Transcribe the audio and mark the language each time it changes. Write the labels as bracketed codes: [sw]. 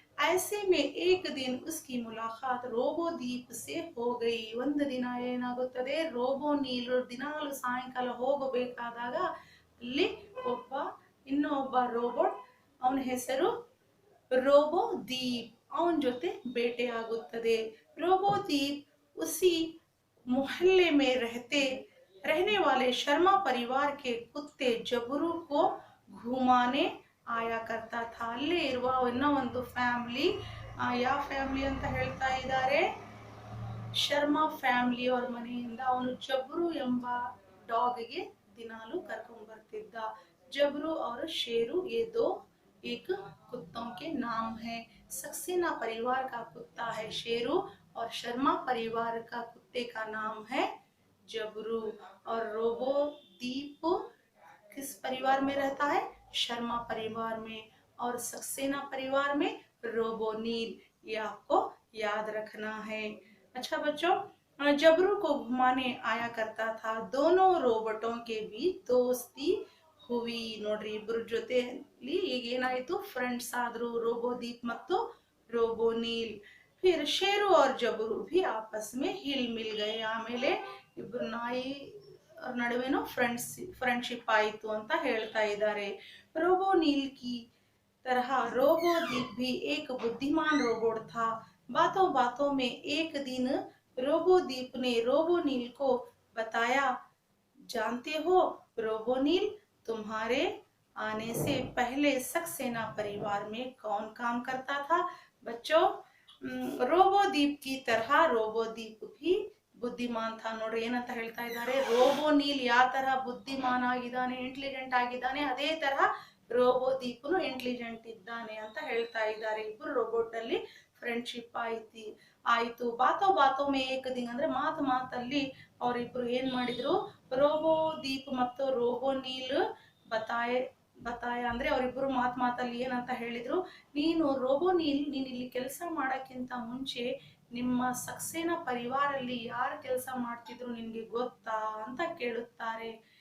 [hi] ऐसे में एक दिन उसकी मुलाकात रोबोदीप से हो गई. [kn] ಒಂದು ದಿನ ಏನಾಗುತ್ತದೆ, ರೋಬೋನಿಲ್ ದಿನಾಲು ಸಾಯಂಕಾಲ ಹೋಗಬೇಕಾದಾಗ ಅಲ್ಲಿ ಇನ್ನೊಬ್ಬ ರೋಬೋಟ್, ಅವನ ಹೆಸರು रोबोदीप, ಅವನ ಜೊತೆ ಬೇಟೆ ಆಗುತ್ತದೆ. [hi] रोबोदीप उसी मोहल्ले में रहने वाले शर्मा परिवार के कुत्ते जबरू को घुमाने आया करता था. [kn] ಅಲ್ಲೇ ಇರುವ ಇನ್ನೂ ಒಂದು ಫ್ಯಾಮಿಲಿ, ಯಾವ ಫ್ಯಾಮಿಲಿ ಅಂತ ಹೇಳ್ತಾ ಇದ್ದಾರೆ, ಶರ್ಮಾ ಫ್ಯಾಮಿಲಿ ಅವ್ರ ಮನೆಯಿಂದ ಅವನು ಜಬ್ರು ಎಂಬ ಡಾಗ್ಗೆ ದಿನಾಲು ಕರ್ಕೊಂಡ್ ಬರ್ತಿದ್ದ. [hi] जबरू और शेरू ये दो एक कुत्तों के नाम है. सक्सेना परिवार का कुत्ता है शेरू और शर्मा परिवार का कुत्ते का नाम है जबरू. और रोबोदीप किस परिवार में रहता है, शर्मा परिवार में, और सक्सेना परिवार में रोबोनील. ये आपको याद रखना है. अच्छा बच्चों, जबरू को घुमाने आया करता था. दोनों रोबोटों के बीच दोस्ती हुई. [kn] ನೋಡ್ರಿ ಇಬ್ಬರ ಜೊತೆಲಿ ಈಗ ಏನಾಯಿತು, ಫ್ರೆಂಡ್ಸ್ ಆದ್ರು ರೋಬೋದೀಪ್ ಮತ್ತು ರೋಬೋನೀಲ್. [hi] फिर शेरू और जबरू भी आपस में हिल मिल गए. [kn] ಆಮೇಲೆ ಇಬ್ಬರು ನಾಯಿ ನಡುವೆನೂ ಫ್ರೆಂಡ್ಶಿಪ್ ಆಯಿತು ಅಂತ ಹೇಳ್ತಾ ಇದ್ದಾರೆ. [hi] रोबोनील की तरह रोबोदीप भी एक बुद्धिमान रोबोट था. बातों बातों में एक दिन रोबोदीप ने रोबोनील को बताया, जानते हो रोबोनील, तुम्हारे आने से पहले सक्सेना परिवार में कौन काम करता था. बच्चों, रोबोदीप की तरह रोबोदीप भी ಬುದ್ಧಿಮಾನ್ ಥಾ. [kn] ನೋಡ್ರಿ ಏನಂತ ಹೇಳ್ತಾ ಇದ್ದಾರೆ, ರೋಬೋನೀಲ್ ಯಾವ ತರ ಬುದ್ಧಿಮಾನ್ ಆಗಿದ್ದಾನೆ, ಇಂಟೆಲಿಜೆಂಟ್ ಆಗಿದ್ದಾನೆ, ಅದೇ ತರ ರೋಬೋದೀಪ್ನು ಇಂಟೆಲಿಜೆಂಟ್ ಇದ್ದಾನೆ ಅಂತ ಹೇಳ್ತಾ ಇದ್ದಾರೆ. ಇಬ್ರು ರೋಬೋಟ್ ಅಲ್ಲಿ ಫ್ರೆಂಡ್ಶಿಪ್ ಆಯ್ತು. [hi] ಬಾತೋ ಬಾತೋ ಮೇ ಏಕ್ ದಿನ [kn] ಅಂದ್ರೆ ಮಾತಲ್ಲಿ ಅವರಿಬ್ರು ಏನ್ ಮಾಡಿದ್ರು, ರೋಬೋದೀಪ್ ಮತ್ತು ರೋಬೋನೀಲ್ ಬತಾಯ ಅಂದ್ರೆ ಅವರಿಬ್ರು ಮಾತಲ್ಲಿ ಏನಂತ ಹೇಳಿದ್ರು, ನೀನು ರೋಬೋನೀಲ್, ನೀನ್ ಇಲ್ಲಿ ಕೆಲಸ ಮಾಡಕ್ಕಿಂತ ಮುಂಚೆ ನಿಮ್ಮ ಸಕ್ಸೇನಾ ಪರಿವಾರಲ್ಲಿ ಯಾರು ಕೆಲಸ ಮಾಡ್ತಿದ್ರು ನಿನ್ಗೆ ಗೊತ್ತಾ ಅಂತ ಕೇಳುತ್ತಾರೆ.